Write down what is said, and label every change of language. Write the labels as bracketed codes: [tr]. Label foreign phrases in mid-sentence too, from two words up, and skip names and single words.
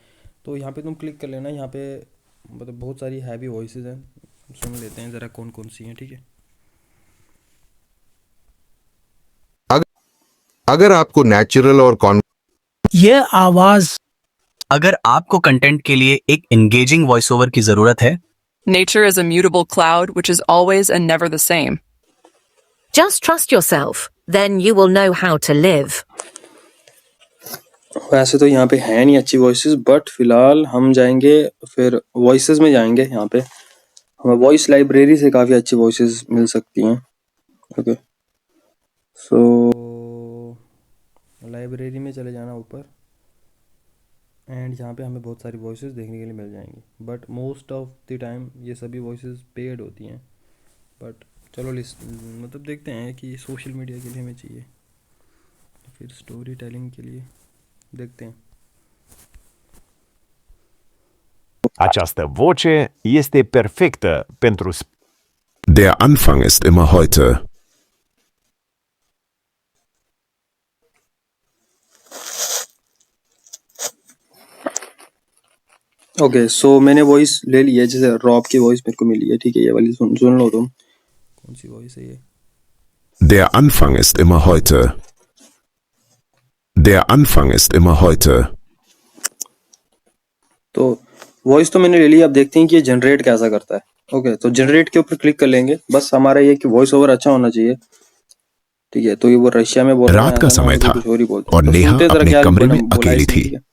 [hi] तो यहाँ पे तुम क्लिक कर लेना, यहाँ पे मतलब बहुत सारी [en] heavy voices [hi] हैं, सुन लेते हैं ज़रा कौन कौन सी हैं। ठीक है, अग- अगर आपको नेचुरल और ये आवाज अगर आपको कंटेंट के लिए एक [en] engaging voice over [hi] की जरूरत है, [en] Nature is a mutable cloud which is always and never the same. Just trust yourself, then you will know how to live. [hi] वैसे तो यहाँ पे है नहीं अच्छी वॉइसेस, बट फिलहाल हम जाएंगे फिर वॉइसेस में जाएंगे। यहाँ पे हमें [en] voice library [hi] से काफ़ी अच्छी वॉइसेस मिल सकती हैं। [en] okay, so library [hi] में चले जाना ऊपर, एंड यहाँ पे हमें बहुत सारी वॉइसेस देखने के लिए मिल जाएंगी, [en] but most of the time [hi] ये सभी [en] voices paid [hi] होती हैं। बट चलो लिस्ट मतलब देखते हैं कि [en] social media [hi] के लिए हमें चाहिए, फिर [en] story telling [hi] के लिए देखते हैं। [ro] Această voce este perfectă pentru [de] Der Anfang ist immer heute. [en] okay, so [hi] मैंने वॉइस ले ली है, जैसे रॉब की वॉइस मेरे को मिली है। ठीक है, ये वाली सुन लो तुम, कौन सी वॉइस है ये। [de] Der Anfang ist immer heute. Der Anfang ist immer heute. [hi] तो वॉइस तो मैंने ले ली, अब देखते हैं कि ये जनरेट कैसा करता है। ओके, तो जनरेट के ऊपर क्लिक कर लेंगे। बस हमारा ये कि [en] voice over [hi] अच्छा होना चाहिए। ठीक है, तो ये वो रशिया में बोल रहा है, रात का ऐसा ना समय हो कि था कुछ और ही बोलते हैं। और तो नेहा सुनते हैं जरा अपने क्या कमरे में बोला अकेली इसने। थी। ठीक है,